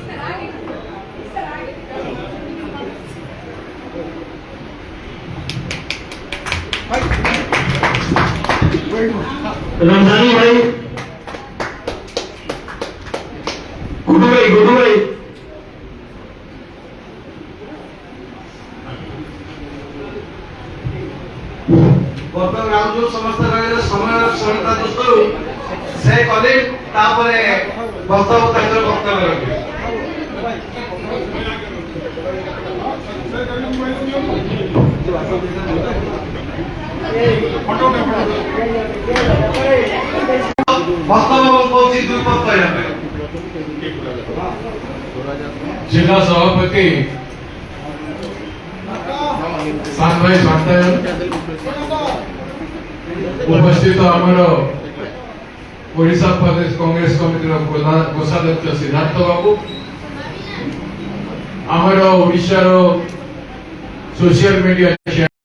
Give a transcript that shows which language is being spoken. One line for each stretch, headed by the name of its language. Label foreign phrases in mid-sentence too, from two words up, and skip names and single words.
Odia: रमजानी भाई गुडू भाई ବର୍ତ୍ତମାନ ରାଉଣ୍ଡ ଯୋଉ ସମସ୍ତ ରହିଲେ ସମୟ ସୀମିତ ଦୃଷ୍ଟିରୁ ସେ କଲେ ତାପରେ ବକ୍ତବ୍ୟ ତାଙ୍କର ବକ୍ତବ୍ୟ ରଖିବେ ବକ୍ତବ୍ୟ କହୁଛି ଦୁଇ ପଦ କହିବା ପାଇଁ ଜିଲ୍ଲା ସଭାପତି ସାନ ଭାଇ ସାନ୍ତାୟନ ଉପସ୍ଥିତ ଆମର ଓଡ଼ିଶା ପ୍ରଦେଶ କଂଗ୍ରେସ କମିଟି କୋଷାଧ୍ୟକ୍ଷ ସିଦ୍ଧାର୍ଥ ବାବୁ ଆମର ଓଡ଼ିଶା
English: social media